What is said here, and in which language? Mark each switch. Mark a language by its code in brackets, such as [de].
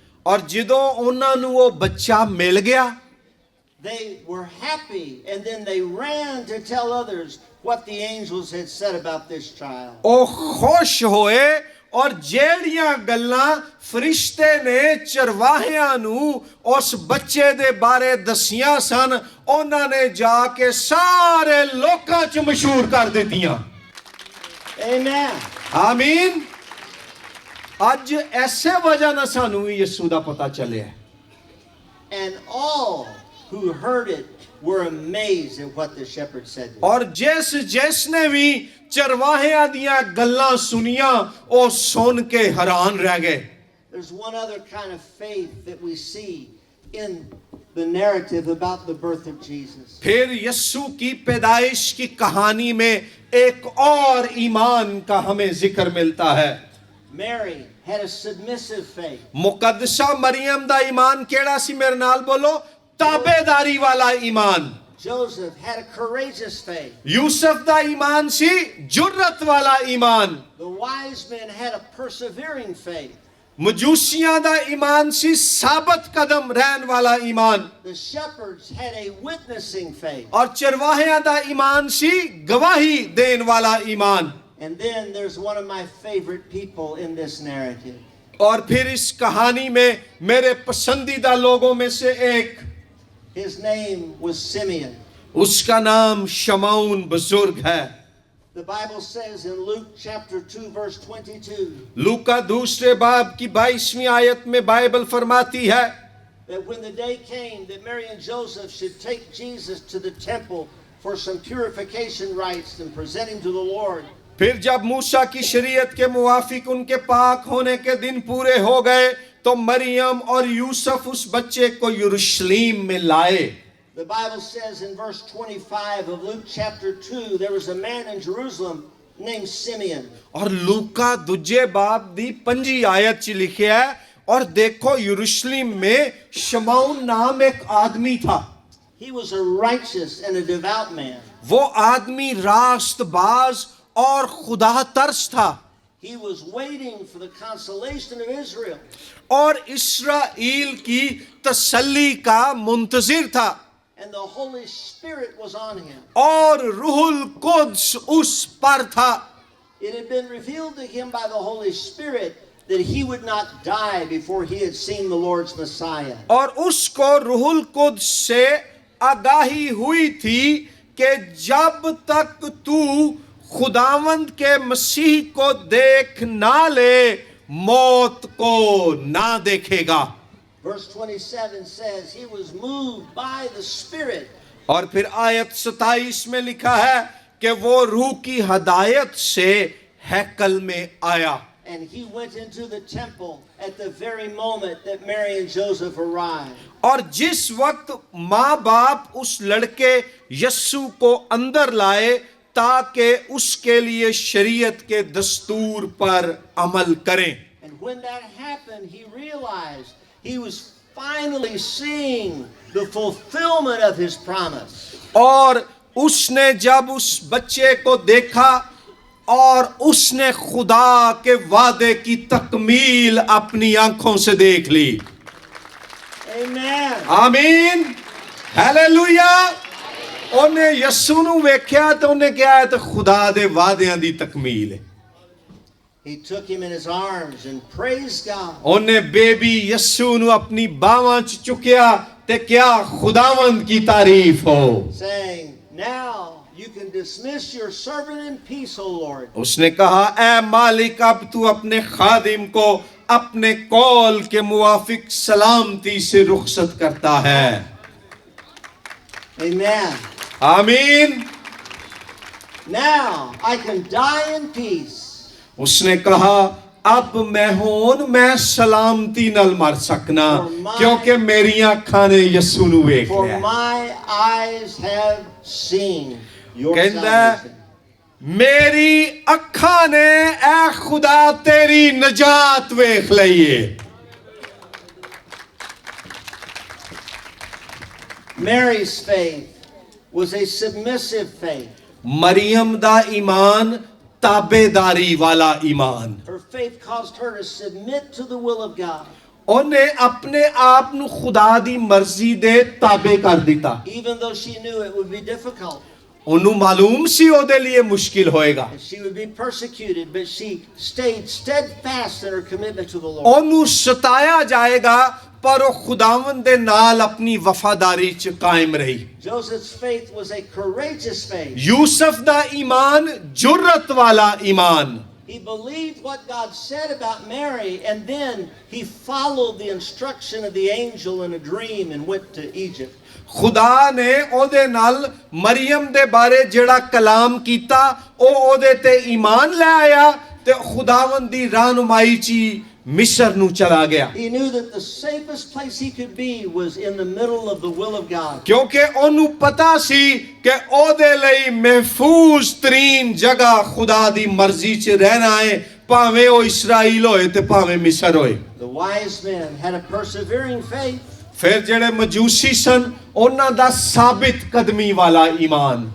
[pa] اور جدوں انہاں نوں وہ بچہ مل گیا [en] they were happy, and then they ran to tell others what the angels had said about this child. [pa] او خوش ہوئے اور جیڑیاں گلاں فرشتے نے چرواہیاں نوں اس بچے دے بارے دسیاں سن انہاں نے جا کے سارے لوکاں چ مشہور کر دتیاں۔ [en] Amen. [pa] آمین۔ اج ایسے وجہ نہ سانوں یسوع دا پتہ چلیا ہے۔ [en] And all who heard it were amazed at what the shepherd said to them. [pa] اور جس نے بھی چرواہیاں دیاں گلاں سنیاں او سن کے حیران رہ گئے۔ [en] There's one other kind of faith that we see in the narrative about the birth of Jesus. [ur] پھر یسوع کی پیدائش کی کہانی میں ایک اور ایمان کا ہمیں ذکر ملتا ہے۔ [en] Mary had a submissive faith. [pa] مقدسہ مریم دا ایمان کیڑا سی میرے نال بولو؟ تابع داری والا ایمان۔ [en] Joseph had a courageous faith. [pa] یوسف دا ایمان سی جرت والا ایمان۔ [en] The wise men had a persevering faith. [pa] مجوسیاں دا ایمان سی ثابت قدم رہن والا ایمان۔ [en] The shepherds had a witnessing faith. [pa] اور چرواہیاں دا ایمان سی گواہی دین والا ایمان۔ [en] And then there's one of my favorite people in this narrative. [ur] اور پھر اس کہانی میں میرے پسندیدہ لوگوں میں سے ایک، [en] His name was Simeon. [ur] اس کا نام شمعون بزرگ ہے۔ [en] The Bible says in Luke chapter 2 verse 22 [ur] لوکا دوسرے باب کی 22ویں آیت میں بائبل فرماتی ہے [en] that when the day came that Mary and Joseph should take Jesus to the temple for some purification rites and present him to the Lord, [ur] پھر جب موسیٰ کی شریعت کے موافق ان کے پاک ہونے کے دن پورے ہو گئے تو مریم اور یوسف اس بچے کو یروشلیم میں لائے. [en] The Bible says in verse 25 of Luke chapter 2, there was a man in Jerusalem named Simeon. [pa] اور لوکا دوجے باب دی 5 آیت چ لکھیا ہے [ur] اور دیکھو یروشلم میں شمعون نام ایک آدمی تھا. [en] He was a righteous and a devout man. [ur] وہ آدمی راست باز اور خدا ترس تھا. [en] He was waiting for the consolation of Israel. [ur] اور اسرائیل کی تسلی کا منتظر تھا. [en] And the Holy Spirit was on him. [ur] اور روح القدس اس پر تھا. [en] It had been revealed to him by the Holy Spirit that he would not die before he had seen the Lord's Messiah. [ur] اور اس کو روح القدس سے آگاہی ہوئی تھی کہ جب تک تو خداوند کے مسیح کو دیکھ نہ لے موت کو نہ دیکھے گا. [en] Verse 27 says he was moved by the Spirit. [ur] اور پھر آیت 27 میں لکھا ہے کہ وہ روح کی ہدایت سے ہیکل میں آیا. [en] And he went into the temple at the very moment that Mary and Joseph arrived. [ur] اور جس وقت ماں باپ اس لڑکے یسوع کو اندر لائے تاکہ اس کے لیے شریعت کے دستور پر عمل کریں. [en] And when that happened, he realized he was finally seeing the fulfillment of his promise. [ur] اور اس نے جب اس بچے کو دیکھا اور اس نے خدا کے وعدے کی تکمیل اپنی آنکھوں سے دیکھ لی. [en] Amen. [pa] آمین ہیلیلویا. انہیں یسوع نو ویکھیا تو انہیں کیا ہے تو خدا دے وعدیاں دی تکمیل ہے. [en] He took him in his arms and praised God. [pa] انہیں بیبی یسوع نو اپنی باواں چ چکیا تے کیا خداوند کی تعریف ہو. [en] Saying, now you can dismiss your servant in peace, O Lord. [ur] اس نے کہا اے مالک اب تو اپنے خادم کو اپنے قول کے موافق سلامتی سے رخصت کرتا ہے. [en] Amen. [ur] آمین. [en] Now I can die in peace. [pa] اس نے کہا اب میں سلامتی نال مر سکنا کیونکہ میری آنکھاں نے یسوع نو ویکھ [en] For [pa] لیا. [en] my eyes have seen your [pa] کہندا [en] salvation. [pa] میری اکھاں نے اے خدا تیری نجات ویکھ لئیے. [en] Mary's faith was a submissive faith. [pa] مریم دا ایمان تابع داری والا ایمان. [en] Her faith caused her to submit to the will of God. [pa] انہیں اپنے آپ نو خدا دی مرضی دے تابع کر دیتا. [en] Even though she knew it would be difficult. [pa] انہوں معلوم سی او دے لیے مشکل ہوئے گا. [en] And she would be persecuted, but she stayed steadfast in her commitment to the Lord. [pa] انہوں ستایا جائے گا پر وہ خداوند دے نال اپنی وفاداری چ قائم رہی. [en] Joseph's faith was a courageous faith. [pa] یوسف دا ایمان جرت والا ایمان. [en] He believed what God said about Mary, and then he followed the instruction of the angel in a dream and went to Egypt. [pa] خدا نے او دے نال مریم دے بارے جڑا کلام کیتا او دے تے ایمان لے آیا تے خداوند دی رہنمائی چی مصر نو چلا گیا. [en] He knew that the safest place he could be was in the middle of the will of God. [pa] کیونکہ انہوں پتا سی کہ او دے لئی محفوظ ترین جگہ خدا دی مرضی چ رہنا ہے پاویں او اسرائیل ہوئے تے پاویں مصر ہوئے. [en] The wise men had a persevering faith. [pa] پھر جڑے مجوسی سن انہاں دا ثابت قدمی والا ایمان.